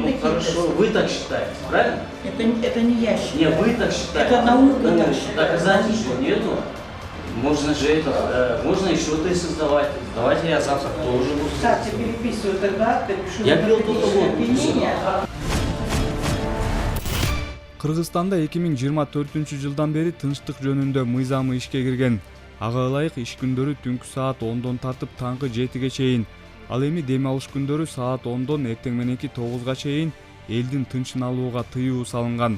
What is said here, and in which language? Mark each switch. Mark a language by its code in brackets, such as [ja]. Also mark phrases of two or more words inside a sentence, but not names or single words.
[ru] такие хорошо, тесты. вы так считаете, правильно? Это не я считаю. Не, вы так считаете. Это наука Ну, так считает. доказательств же нету. Можно же это, можно еще тесты сдавать. Давайте я завтра тоже буду. Кстати, переписываю тогда, пишу Я пил только воду. опьянение. [ky] Кыргызстанда 2024-жылдан бери тынчтык жөнүндө мыйзамы ишке кирген. Ага ылайык иш күндөрү түнкү саат 10дон тартып таңкы 7ге чейин, ал эми дем алыш күндөрү саат 10дон эртең мененки 9га чейин элдин тынчын алууга тыюу салынган.